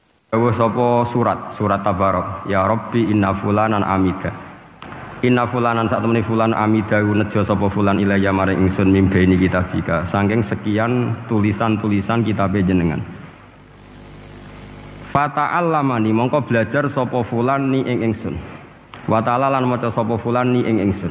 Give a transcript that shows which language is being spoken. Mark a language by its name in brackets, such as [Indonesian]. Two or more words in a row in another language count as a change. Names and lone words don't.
[Javanese] Dawuh sapa surat Tabarok. [Arabic] Ya Rabbi inna fulanan amida. Inna fulanan [Javanese] sak temene fulan amida nejo sapa fulan ilayya maring ingsun [Arabic] mimbaini kitabika. [Javanese] Saking sekian tulisan-tulisan kitabe jenengan. Fata'allamani mongko belajar sapa fulan ni ing ingsun. [Arabic] Wa ta'ala [Javanese] lan maca sapa fulan ni ing ingsun.